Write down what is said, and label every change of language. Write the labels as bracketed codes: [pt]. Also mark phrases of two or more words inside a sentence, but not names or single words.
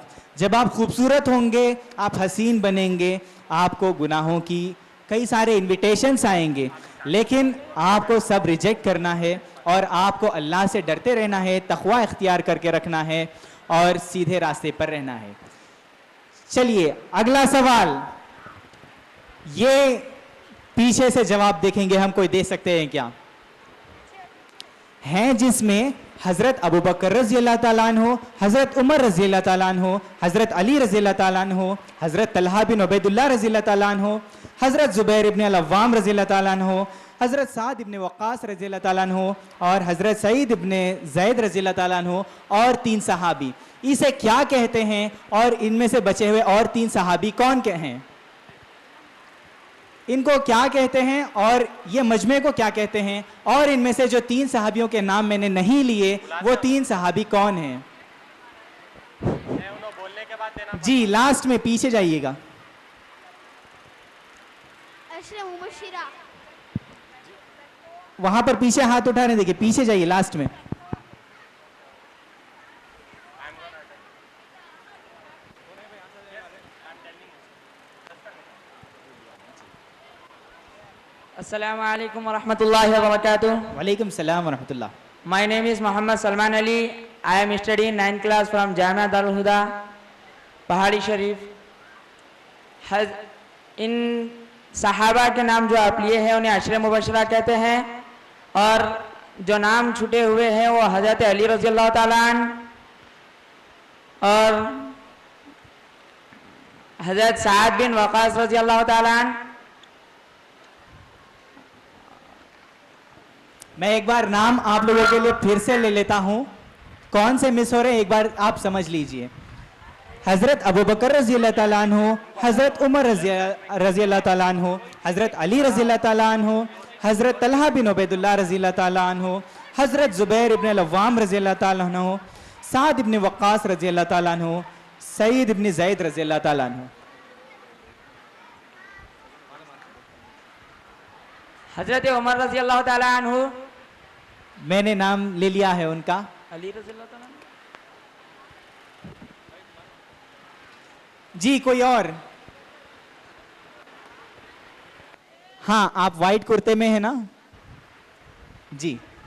[hi] जब आप खूबसूरत होंगे, आप हसीन बनेंगे, आपको गुनाहों की कई सारे इनविटेशंस आएंगे, लेकिन आपको सब रिजेक्ट करना है और आपको अल्लाह से डरते रहना है, तक़वा इख्तियार करके रखना है और सीधे रास्ते पर रहना है। चलिए अगला सवाल, ये पीछे से जवाब देखेंगे हम, कोई दे सकते हैं क्या? हैं जिसमें हज़रत अबू बकर [ar] رضي الله تعالى عنه, [hi] हज़रत उमर [ar] رضي الله تعالى عنه, [hi] हज़रत अली [ar] رضي الله تعالى عنه, [hi] हज़रत तलहा बिन उबैदुल्लाह [ar] رضي الله تعالى عنه, [hi] हज़रत ज़ुबैर इब्न अल-अव्वाम [ar] رضي الله تعالى عنه, [hi] हज़रत साद इब्न वक़ास [ar] رضي الله تعالى عنه [hi] और हज़रत सईद इब्न ज़ैद [ar] رضي الله تعالى عنه [hi] और 3 सहाबी। इसे क्या कहते हैं और इनमें से बचे हुए और 3 सहाबी कौन के हैं? इनको क्या कहते हैं और ये मजमे को क्या कहते हैं? और इनमें से जो 3 सहाबियों के नाम मैंने नहीं लिए, वो 3 सहाबी कौन हैं? जी लास्ट में पीछे जाइएगा। वहां पर पीछे हाथ उठा रहे, देखिए पीछे जाइए, लास्ट में। [ar] السلام عليكم ورحمة الله وبركاته. وعليكم السلام ورحمة الله. [en] My name is Muhammad Salman Ali. I am studying 9th class from Jamia Darul Huda, पहाड़ी शरीफ। [hi] इन सहाबा के नाम जो आप लिए हैं उन्हें [ar] عشرة مبشرة [hi] कहते हैं, और जो नाम छूटे हुए हैं वो हज़रत अली [ar] رضي الله تعالى عنه [hi] और हज़रत साद बिन वक़ास [ar] رضي الله تعالى عنه. [hi] मैं एक बार नाम आप लोगों के लिए फिर से ले लेता हूं, कौन से मिस हो रहे हैं एक बार आप समझ लीजिए। हज़रत अबू बकर [ar] رضي الله تعالى عنه, [hi] हज़रत उमर [ar] رضي الله تعالى عنه, [hi] हज़रत अली [ar] رضي الله تعالى عنه, [hi] हज़रत तलहा बिन उबैदुल्लाह [ar] رضي الله تعالى عنه, [hi] हज़रत ज़ुबैर इब्न अल-अव्वाम [ar] رضي الله تعالى عنه, [hi] साद इब्न वक़ास [ar] رضي الله تعالى عنه, [hi] सईद इब्न ज़ैद [ar] رضي الله تعالى عنه. हज़रत उमर رضي الله تعالى عنه, [hi] मैंने नाम ले लिया है उनका। [ar] अली رضي الله تعالى عنه. [hi] जी कोई और? हाँ आप वाइट कुर्ते में है ना? जी